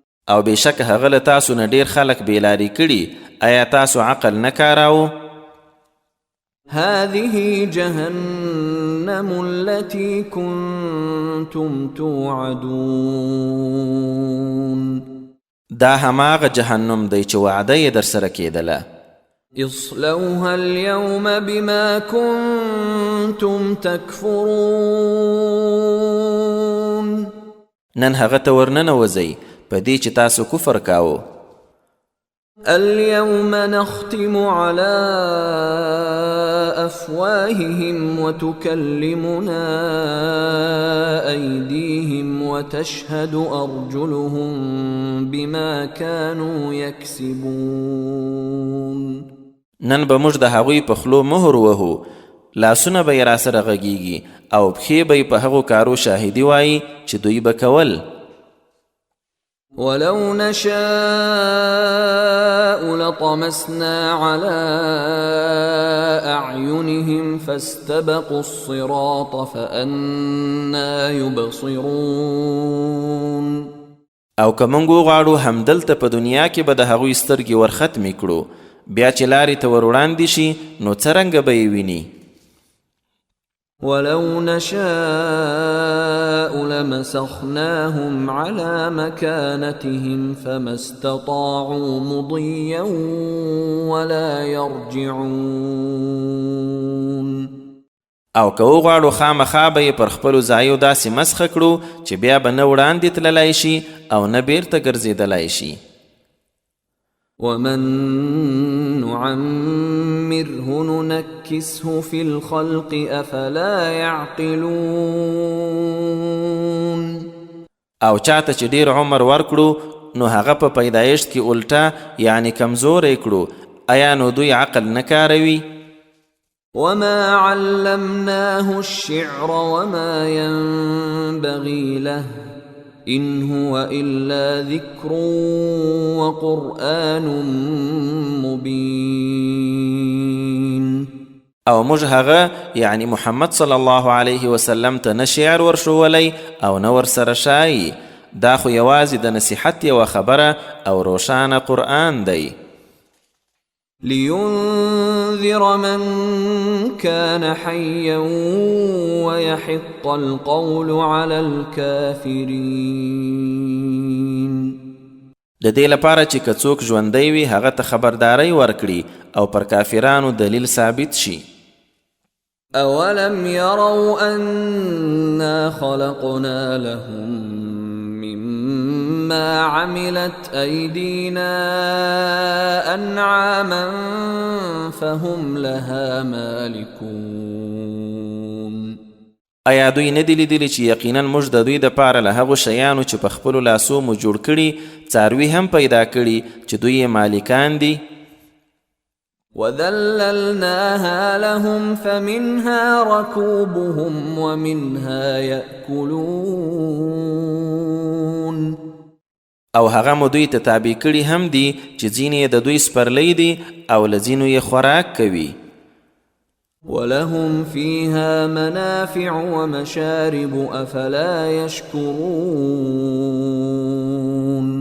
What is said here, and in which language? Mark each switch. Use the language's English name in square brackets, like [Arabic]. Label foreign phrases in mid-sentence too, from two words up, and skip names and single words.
[Pashto] او بېشک هغه له تاسو نه ډېر خلک بېلارې کړي. آیا تاسو عقل نه کاراوه؟ [Arabic] هذه جهنم التي كنتم توعدون. [Pashto] دا هماغه جهنم دی چې وعده یې در سره کېدله. [Arabic] اصلوها اليوم بما كنتم تكفرون. [Pashto] نن هغه ته ورننوځئ په دې چې تاسو کفر کاوه. [Arabic] اليوم نختم على أفواههم وتكلمنا أيديهم وتشهد أرجلهم بما كانوا يكسبون. [Pashto] نن به موږ د هغوی په خلو مهر وهو، لاسونه به یې راسره غږیږي او پښې به یې په هغو کارو شاهدي وایي چې دوی به کول. [Arabic] ولو نشاء لطمسنا على أعينهم فاستبقوا الصراط فأنا يبصرون. [Pashto] او که موږ وغواړو همدلته په دنیا کې به د هغوی سترګې ورختمې کړو، بیا چې لارې ته ور وړاندې شي نو څرنګه به یې ویني. [Arabic] ولو نشاء لمسخناهم على مكانتهم فما استطاعوا مضيا ولا يرجعون. [Pashto] او که وغواړو خامخا به یې پر خپلو ځایو داسې مسخه کړو چې بیا به نه وړاندې تللی شي او نه بیرته ګرځېدلی شي. [Arabic] ومن نعمره ننكسه في الخلق افلا يعقلون. [Pashto] او چاته چې ډیر عمر ورکړو نو هغه په پیدایشت کې الټا یعنی کمزوری کړو، آیا نو دوی عقل نه کاروي؟ [Arabic] وما علمناه الشعر وما ينبغي له إن هو إلا ذكر وقرآن مبين. [Pashto] او موږ هغه یعنی محمد [Arabic] صلی الله علیه وسلم [Pashto] ته نه شعر ورښولی او نه ورسره شایي، دا خو یوازې د نصیحت یوه خبره او روښانه قرآن دی. [Arabic] لينذر من كان حيا ويحق القول على الكافرين. [Pashto] د دې لپاره چې که څوک ژوندی وي هغه ته خبرداری ورکړي او پر کافرانو دلیل ثابت شي. [Arabic] اولم يروا انا خلقنا لهم مما عملت أيدينا أنعاما فهم لها مالكون. [Pashto] آیا دوی نه دي لیدلي چې یقینا موږ د دوی دپاره له هغو شیانو چې په خپلو لاسو مو جوړ کړي څاروي هم پیدا کړي چې دوی یې مالکان دي؟ [Arabic] وذللناها لهم فمنها ركوبهم ومنها يأكلون. [Pashto] او هغه مو دوی ته تابع کړي هم دي چې ځینې د دوی سپرلی دي او له ځینو یې خوراک کوي. [Arabic] ولهم فيها منافع ومشارب افلا يشكرون.